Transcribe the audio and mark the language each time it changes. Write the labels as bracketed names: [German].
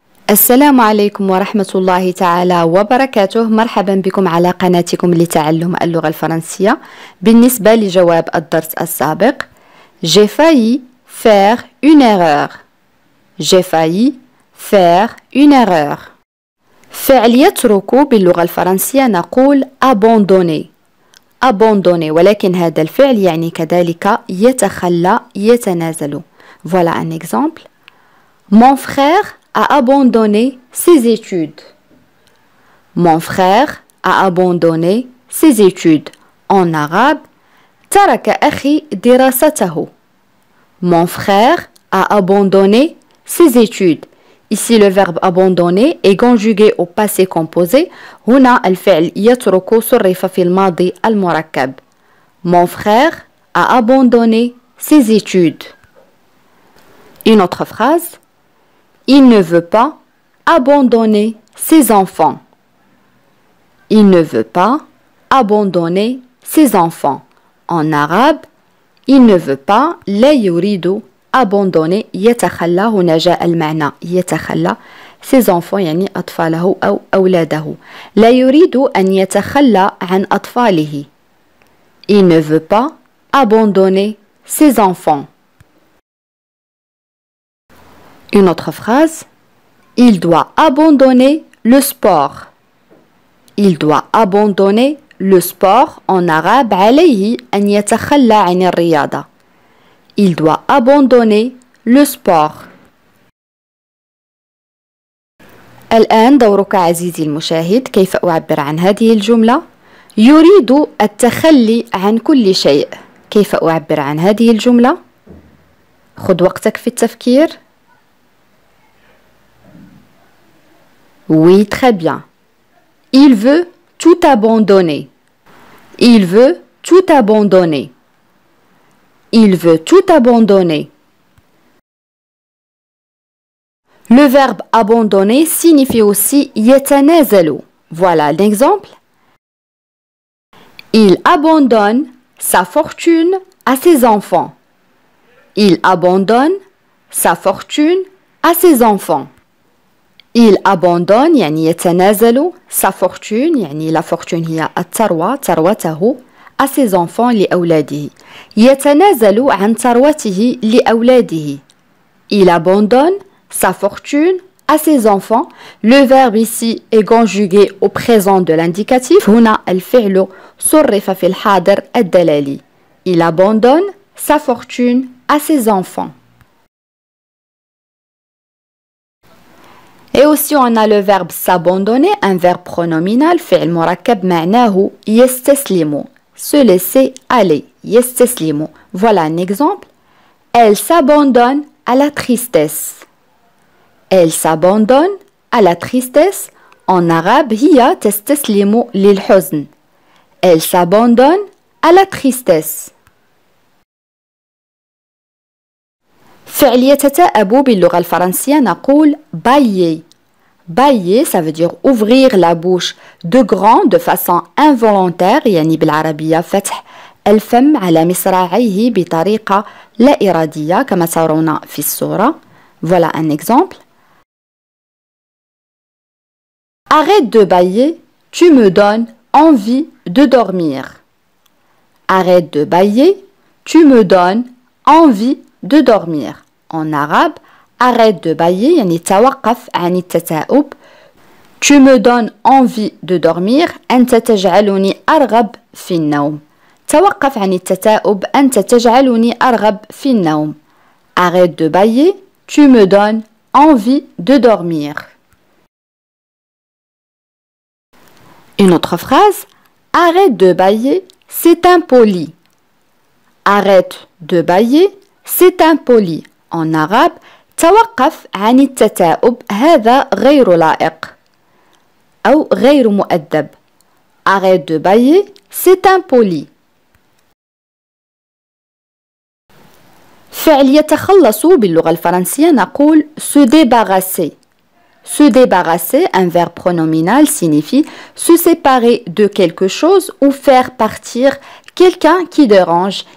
[Arabic] السلام عليكم ورحمة الله تعالى وبركاته. مرحبا بكم على قناتكم لتعلم اللغة الفرنسية. بالنسبة لجواب الدرس السابق، [French] J'ai failli faire une erreur. J'ai failli faire une erreur. [Arabic] فعل يترك باللغة الفرنسية نقول abandonner. abandonner، ولكن هذا الفعل يعني كذلك يتخلى، يتنازل. [French] Voilà un exemple. Mon frère a abandonné ses études. Mon frère a abandonné ses études. En arabe, [Arabic] ترك أخي دراسته. [French] Mon frère a abandonné ses études. Ici, le verbe abandonner est conjugué au passé composé. [Arabic] هنا الفعل يترك صرف في الماضي المركب. [French] Mon frère a abandonné ses études. Une autre phrase. Il ne veut pas abandonner ses enfants. Il ne veut pas abandonner ses enfants. En arabe, il ne veut pas [Arabic] لا يريد [French] abandonner [Arabic] يتخلى. هنا جاء المعنى يتخلى. [French] ses enfants [Arabic] يعني أطفاله أو أولاده. لا يريد أن يتخلى عن أطفاله. [French] Il ne veut pas abandonner ses enfants. Une autre phrase. Il doit abandonner le sport. Il doit abandonner le sport. En arabe, [Arabic] عليه أن يتخلى عن الرياضة. [French] Il doit abandonner le sport. [Arabic] الآن دورك عزيزي المشاهد. كيف أعبر عن هذه الجملة؟ يريد التخلي عن كل شيء. كيف أعبر عن هذه الجملة؟ خذ وقتك في التفكير. [French] Oui, très bien. Il veut tout abandonner. Il veut tout abandonner. Il veut tout abandonner. Le verbe abandonner signifie aussi [Arabic] يتنازل. [French] Voilà l'exemple. Il abandonne sa fortune à ses enfants. Il abandonne sa fortune à ses enfants. Il abandonne [Arabic] يعني يتنازل [French] sa fortune [Arabic] يعني [French] la fortune [Arabic] هي الثروة، ثروته [French] à ses enfants [Arabic] لأولاده. يتنازل عن ثروته لأولاده. [French] Il abandonne sa fortune à ses enfants. Le verbe ici est conjugué au présent de l'indicatif. [Arabic] هنا الفعل صرف في الحاضر الدلالي. [French] Il abandonne sa fortune à ses enfants. Et aussi on a le verbe s'abandonner, un verbe pronominal, [Arabic] فعل مركب معناه يستسلم, [French] se laisser aller, [Arabic] يستسلم. [French] Voilà un exemple. Elle s'abandonne à la tristesse. Elle s'abandonne à la tristesse. En arabe, [Arabic] هي تستسلم للحزن. [French] Elle s'abandonne à la tristesse. [Arabic] فعل يتتأب باللغة الفرنسية نقول bailler. [French] Bailler, ça veut dire ouvrir la bouche de grand de façon involontaire. [Arabic] يعني بالعربية فتح الفم على مصراعيه بطريقة لا إرادية كما ترون في الصورة. [French] Voilà un exemple. Arrête de bailler, tu me donnes envie de dormir. Arrête de bailler, tu me donnes envie de dormir. En arabe, arrête de bailler [Arabic] يعني توقف عن التثاؤب. [French] Tu me donnes envie de dormir. [Arabic] أنت تجعلني أرغب في النوم. توقف عن التثاؤب. أنت تجعلني أرغب في النوم. [French] Arrête de bailler. Tu me donnes envie de dormir. Une autre phrase. Arrête de bailler, c'est impoli. Arrête de bailler, c'est impoli. En arabe, [Arabic] توقف عن التثاؤب. هذا غير لائق أو غير مؤدب. [French] Arrête de bailler, c'est impoli. [Arabic] فعل يتخلص باللغة الفرنسية نقول se débarrasser. [French] Se débarrasser, un verbe pronominal, signifie se séparer de quelque chose ou faire partir quelqu'un qui dérange.